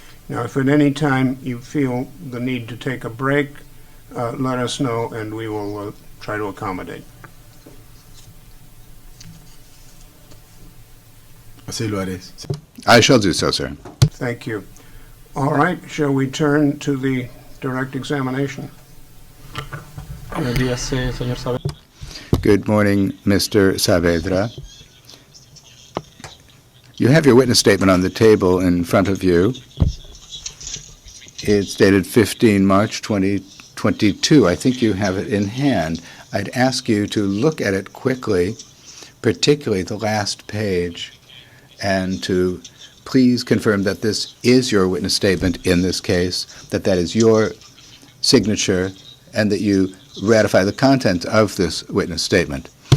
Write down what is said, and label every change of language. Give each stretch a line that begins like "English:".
English: Now, if at any time you feel the need to take a break, let us know and we will try to accommodate.
Spanish: Así lo haré.
English: I shall do so, sir. Thank you. All right, shall we turn to the direct examination?
Spanish: Buenos días, señor Saavedra.
English: Good morning, Mr. Saavedra. You have your witness statement on the table in front of you. It's dated 15 March 2022. I think you have it in hand. I'd ask you to look at it quickly, particularly the last page, and to please confirm that this is your witness statement in this case, that that is your signature, and that you ratify the content of this witness statement.